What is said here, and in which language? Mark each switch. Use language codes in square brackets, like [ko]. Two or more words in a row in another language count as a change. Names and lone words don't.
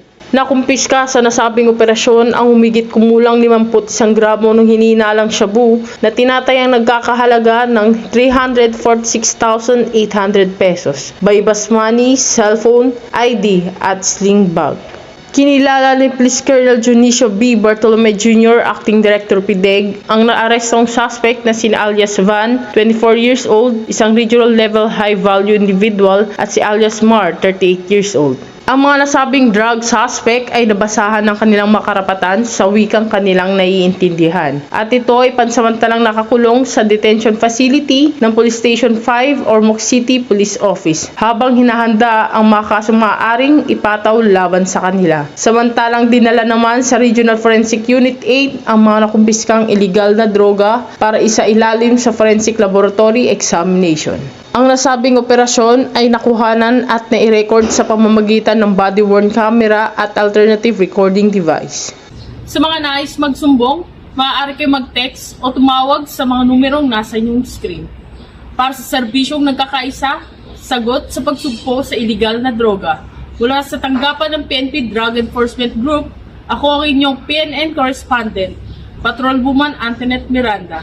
[tl] Nakumpiska sa nasabing operasyon ang humigit kumulang 51 gramo ng hinihinalang shabu na tinatayang nagkakahalaga ng 346,800 pesos, [en] bypass money, [tl] cellphone, ID at [en] sling bag. [tl] Kinilala ni Police Colonel Junicio B. Bartolome Jr., Acting Director PDEG, ang naarestong suspect na sina alias Van, [en] 24 years old, [tl] isang [en] regional level high value individual, [tl] at si alias Mar, [en] 38 years old. [tl] Ang mga nasabing drug suspect ay nabasahan ng kanilang makarapatan sa wikang kanilang naiintindihan. At ito ay pansamantalang nakakulong sa [en] detention facility [tl] ng Police Station 5 Ormoc City Police Office habang hinahanda ang mga kasong maaaring ipataw laban sa kanila. Samantalang dinala naman sa Regional Forensic Unit 8 ang mga nakumpiskang illegal na droga para isailalim sa [en] forensic laboratory examination. [tl] Ang nasabing operasyon ay nakuhanan at nai-record sa pamamagitan ng [en] body-worn camera [tl] at [en] alternative recording device. [tl] Sa mga nais magsumbong, maaari kayo mag-text o tumawag sa mga numerong nasa inyong screen. Para sa serbisyong nagkakaisa, sagot sa pagsugpo sa iligal na droga. Mula sa tanggapan ng PNP Drug Enforcement Group, ako ang inyong PNN correspondent, Patrolwoman Antoinette Miranda.